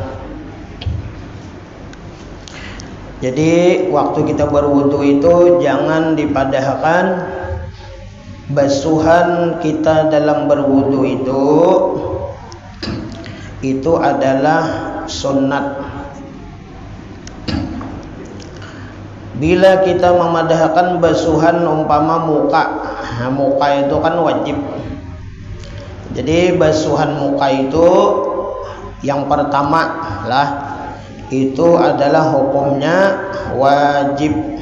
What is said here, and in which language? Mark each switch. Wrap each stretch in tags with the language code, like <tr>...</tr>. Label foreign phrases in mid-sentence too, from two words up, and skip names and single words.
<id>Jadi waktu kita berwudu itu jangan dipadahkan basuhan kita dalam berwudu itu adalah sunnat. Bila kita memadahkan basuhan umpama muka, muka itu kan wajib. Jadi basuhan muka itu yang pertama lah, itu adalah hukumnya wajib.</id>